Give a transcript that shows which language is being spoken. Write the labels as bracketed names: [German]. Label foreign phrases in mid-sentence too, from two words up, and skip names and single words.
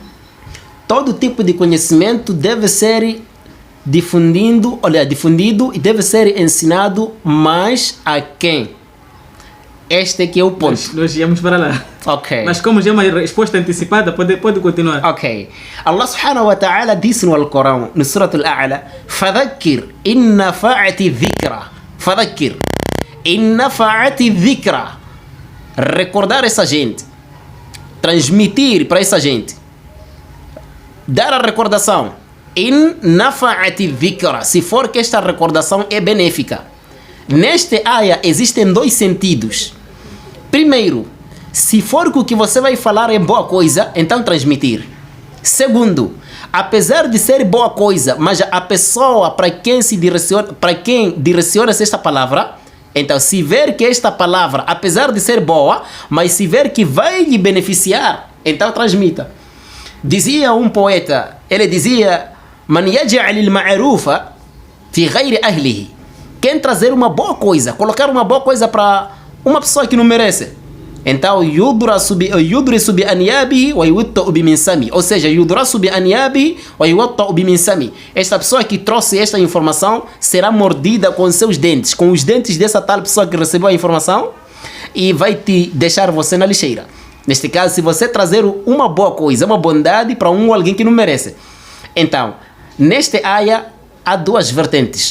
[Portuguese] Todo tipo de conhecimento deve ser difundido e deve ser ensinado, mas a quem? Este aqui é o ponto. Nós íamos para lá. Ok. Mas como já é uma resposta antecipada, pode continuar. Ok. [Arabic] الله سبحانه وتعالى [Portuguese] disse no Alcorão, no Surat Al-A'la: [Arabic] فَذَكِّرْ إِنْ نَفَعَتِ الذِّكْرَ. فَذَكِّرْ إِنْ نَفَعَتِ الذِّكْرَ. [Portuguese] Recordar essa gente, transmitir para essa gente, dar a recordação. [Arabic] إن نفعت الذكرى, [Portuguese] se for que esta recordação é benéfica. Neste aya existem dois sentidos. Primeiro, se for que o que você vai falar é boa coisa, então transmitir. Segundo, apesar de ser boa coisa, mas a pessoa para quem direciona-se esta palavra, então, se ver que esta palavra, apesar de ser boa, mas se ver que vai lhe beneficiar, então transmita. Dizia um poeta, ele dizia: [Arabic] من يجعل المعروف في غير أهله. [Portuguese] Quem trazer uma boa coisa, colocar uma boa coisa para uma pessoa que não merece, então [Arabic] يضرس ب أنيابه و يوطأ ب منسم. [Portuguese] Ou seja, [Arabic] يضرس ب أنيابه و يوطأ ب منسم. [Portuguese] Esta pessoa que trouxe esta informação será mordida com seus dentes, com os dentes dessa tal pessoa que recebeu a informação, e vai te deixar você na lixeira. Neste caso, se você trazer uma boa coisa, uma bondade para alguém que não merece. Então, neste aya há duas vertentes.